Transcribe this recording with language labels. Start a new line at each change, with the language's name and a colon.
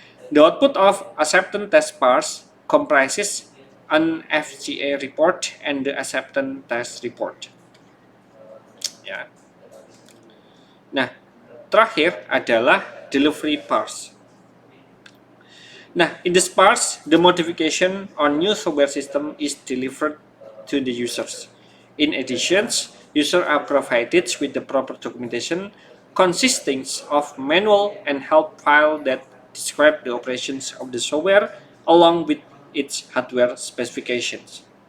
English: The output of acceptance test parts comprises an FCA report and the acceptance test report.
Indonesian: Ya. Nah, terakhir adalah delivery parts.
English: Nah, in this parts, the modification on new software system is delivered to the users. In addition, users are provided with the proper documentation consisting of manual and help file that describe the operations of the software along with its hardware specifications.